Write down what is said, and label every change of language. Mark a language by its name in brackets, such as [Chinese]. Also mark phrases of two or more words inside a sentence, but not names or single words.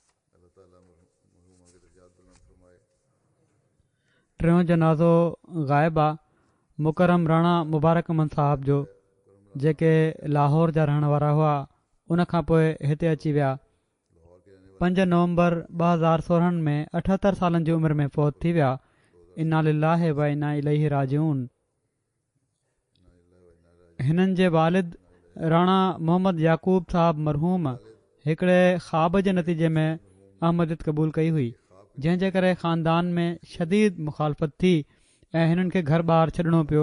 [Sindhi] टियों जनाज़ो ग़ाइबा मुकरम राणा मुबारक अहमद साहब जो, जेके लाहौर जा रहण वारा हुआ, उन खां पोइ हिते अची विया। 5 नवंबर 2016 में 78 सालनि जी उमिरि में फ़ौत थी विया। [Arabic] إنا لله وإنا إليه راجعون. [Sindhi] हिननि जे वालिद राणा मोहम्मद याकूब साहब मरहूम हिकिड़े ख़्वाब जे नतीजे में अहमदियत क़बूल कई हुई, जंहिंजे करे ख़ानदान में शदीद मुखालफ़त थी ऐं हिननि खे घर ॿार छॾिणो पियो।